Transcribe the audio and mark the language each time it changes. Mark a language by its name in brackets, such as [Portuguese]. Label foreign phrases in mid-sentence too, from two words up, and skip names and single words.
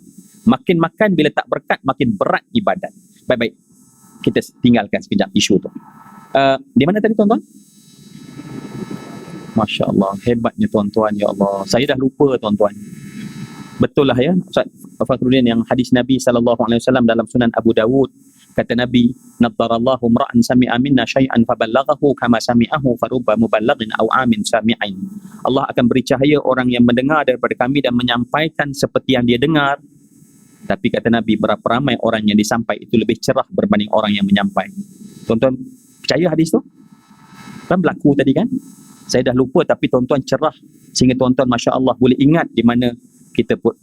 [Malay] Makin makan bila tak berkat makin berat ibadat. Baik-baik, kita tinggalkan sekejap isu tu. Di mana tadi tuan-tuan? [Arabic] ما شاء الله, [Malay] hebatnya tuan-tuan, [Arabic] يا الله. [Malay] Saya dah lupa tuan-tuan. Betul lah ya, Ustaz Fakhruddin, yang hadis Nabi SAW dalam Sunan Abu Dawud. Kata Nabi, [Arabic] نضر الله امرأ سمع منا شيئا فبلغه كما سمعه فرب مبلغ أوعى من سامع. [Malay] Allah akan beri cahaya orang yang mendengar daripada kami dan menyampaikan seperti yang dia dengar. Tapi kata Nabi, berapa ramai orang yang disampai itu lebih cerah berbanding orang yang menyampai. Tuan-tuan percaya hadis tu? Kan berlaku tadi kan? Saya dah lupa tapi tuan-tuan cerah sehingga tuan-tuan [Arabic] ما شاء الله [Malay] boleh ingat di mana kita pun.